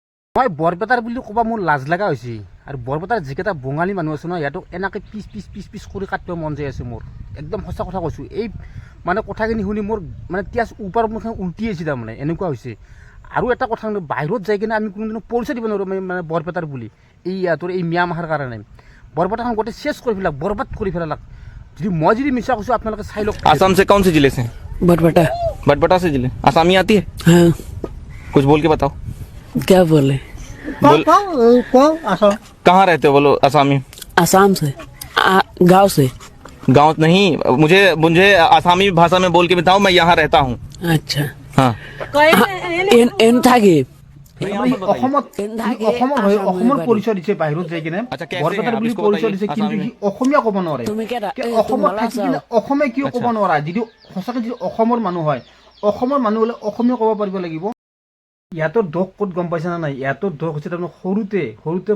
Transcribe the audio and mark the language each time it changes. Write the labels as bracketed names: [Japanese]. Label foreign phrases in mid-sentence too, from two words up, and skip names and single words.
[Assamese] মই বৰপেটাৰ বুলি ক'বা মোৰ লাজ লগা হৈছে আৰু বৰপেটাৰ যিকেইটা বঙালী মানুহ আছে ন সিহঁতক এনেকৈ পিচ কৰি কাটিব মন যায় আছে মোৰ একদম সঁচা কথা কৈছোঁ এই মানে কথাখিনি শুনি মোৰ মানে তেজ ওপৰ মুখে উল্টি আহিছে তাৰমানে এনেকুৱা হৈছে আৰু এটা কথা বাহিৰত যাই কিনে আমি কোনোদিনো পৰিচয় দিব নোৱাৰোঁ মানে বৰপেটাৰ বুলি এই ইয়াতৰ এই ম্যানমাৰৰ কাৰণে বৰপেটাখন গোটেই চেছ কৰি পেলাক বৰবাদ কৰি পেলাক যদি মই যদি মিছা কৈছোঁ আপোনালোকে চাই লওক [Hindi] आसाम से कौन से जिले से बटबटा। बटबटा से जिले आसामी आती है हाँ, कुछ बोल के बताओ क्या बोले? बोल कहाँ रहते हो बोलो आसामी आसाम से गांव से। गांव नहीं मुझे मुझे आसामी भाषा में बोल के बताओ मैं यहाँ रहता हूँ अच्छा हाँ एन था कि [Assamese] অসমৰ পৰিচয় দিছে বাহিৰত যাই কিনে [Hindi] अच्छा, कैसे [Assamese] বৰপেটাৰ হে? বুলি [Hindi] आप इसको [Assamese] পৰিচয় [Hindi] বাতাইয়ে, [Assamese] দিছে কিন্তু আসামী সি অসমীয়া ক'ব নোৱাৰে তুমি কেইটা অসমত থাকি কিনে অসমীয়া কিয় ক'ব নোৱাৰা যদি সঁচাকৈ যদি অসমৰ মানুহ হয় অসমৰ মানুহ হ'লে অসমীয়া ক'ব পাৰিব লাগিব ইয়াতৰ দোষ ক'ত গম পাইছে না নাই ইয়াতৰ দোষ হৈছে তাৰমানে সৰুতে